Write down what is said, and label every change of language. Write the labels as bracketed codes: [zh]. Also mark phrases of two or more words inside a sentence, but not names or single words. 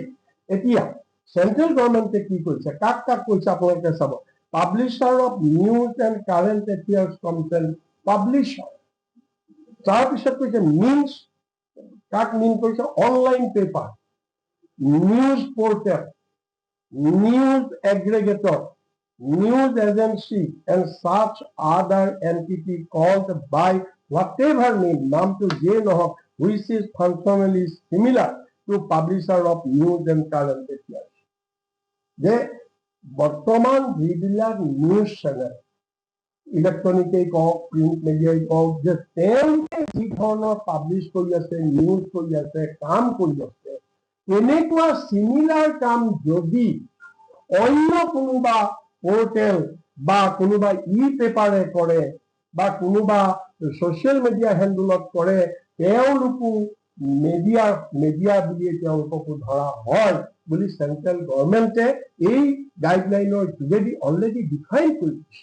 [as] এতিয়া [en] central government [as] কি কৈছে, কাক কৈছে আপোনালোকে চাব। [en] Publisher of news and current affairs content publisher, [as] তাৰপিছত কৈছে মিনছ, কাক মিন কৰিছে, [en] online paper, news portal, news aggregator, news agency and such other entity called by whatever name, [as] নাম to যে নহওক, [en] which is functionally similar to publisher of news and current affairs. [as] যে বৰ্তমান যিবিলাক [en] news channel, [as] ইলেক্ট্ৰনিকেই কওক, [en] print media [as] কওক, যে তেওঁলোকে যি ধৰণৰ পাব্লিছ কৰি আছে, নিউজ কৰি আছে, কাম কৰি আছে, এনেকুৱা চিমিলাৰ কাম যদি অন্য কোনোবা পোৰ্টেল বা কোনোবা পেপাৰে কৰে বা কোনোবা [en] social media handle [as] কৰে, তেওঁলোকো মিডিয়া বুলি তেওঁলোককো ধৰা হয় বুলি [en] central government [as] এই গাইডলাইনৰ যোগেদি [en] already define [as] কৰি দিছে।